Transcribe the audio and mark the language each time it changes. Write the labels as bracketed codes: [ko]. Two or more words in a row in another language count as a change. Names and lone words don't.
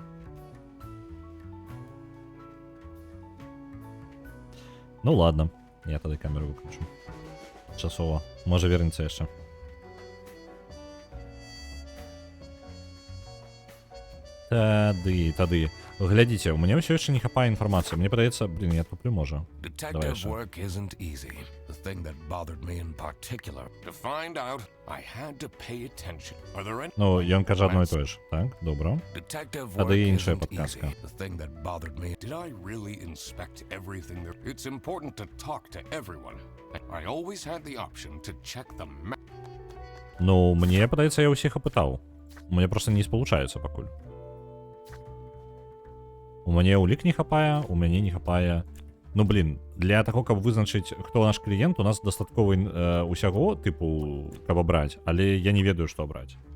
[ru] Ну ладно. [be] Я тады камеру выключу. Часова. Можа вернецца яшчэ. Тады. Глядзіце, у мяне ўсё яшчэ не хапае інфармацыі. Мне падаецца, блин, я туплю, можа. [en] Detective work isn't easy. The thing that bothered me in particular. To find out, I had to pay attention. Are there any... [be] Ну, ён кажа адно і тое ж. Так, добра. [en] Detective [be] Тады [en] work [be] іншая [en] isn't easy. [be] падказка. [en] The thing that bothered me. Did I really inspect everything there? It's important to talk to everyone. I always had the option to check the map. [be] Ну, мне падаецца, я ўсіх апытаў. У мяне просто не спалучаецца пакуль. У мяне ўлік не хапае, у мяне не хапае. Ну, блин, для таго, каб вызначыць, хто наш кліент, у нас дастаткова усяго, тыпу, каб абраць, але я не ведаю, што абраць.